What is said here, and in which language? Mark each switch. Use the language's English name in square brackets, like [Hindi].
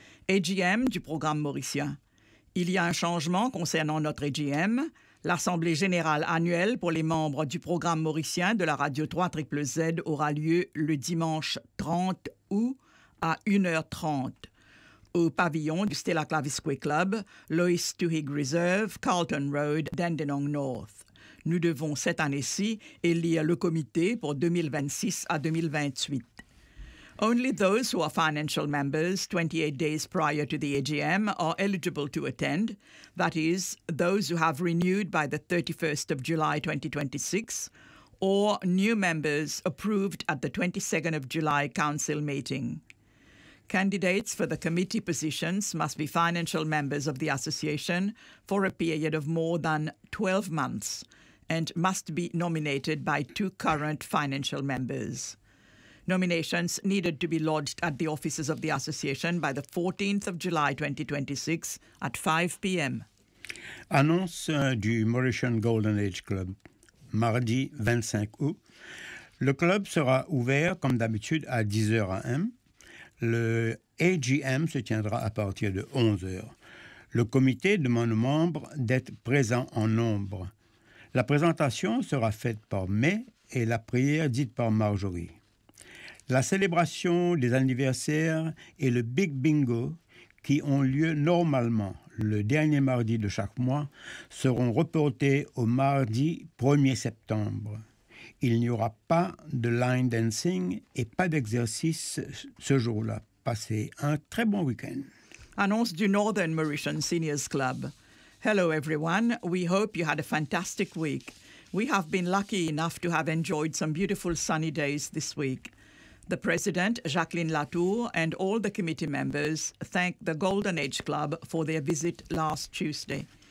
[French] AGM du programme mauricien. Il y a un changement concernant notre AGM, l'Assemblée générale annuelle pour les membres du programme mauricien de la radio 3ZZZ aura lieu le dimanche 30 août à 1h30. Au pavillon du Stella Clavisque Club, Lois Tuhig Reserve, Carlton Road, Dandenong North. Nous devons cette année-ci élire le comité pour 2026 à 2028. [English] Only those who are financial members 28 days prior to the AGM are eligible to attend, that is, those who have renewed by the 31st of July 2026, or new members approved at the 22nd of July council meeting. Candidates for the committee positions must be financial members of the association for a period of more than 12 months and must be nominated by two current financial members. Nominations needed to be lodged at the offices of the association by the 14th of July 2026 at 5 p.m. [French] Annonce du Mauritian Golden Age Club, mardi 25 août. Le club sera ouvert comme d'habitude à 10h AM. Le AGM se tiendra à partir de 11h. Le comité demande aux membres d'être présents en nombre. La présentation sera faite par May et la prière dite par Marjorie. La célébration des anniversaires et le Big Bingo, qui ont lieu normalement le dernier mardi de chaque mois, seront reportés au mardi 1er septembre. Il n'y aura pas de line dancing et pas d'exercice ce jour-là. Passez un très bon week-end. Annonce du Northern Mauritian Seniors Club. [English] Hello everyone, we hope you had a fantastic week. We have been lucky enough to have enjoyed some beautiful sunny days this week. The President, Jacqueline Latour, and all the committee members thank the Golden Age Club for their visit last Tuesday.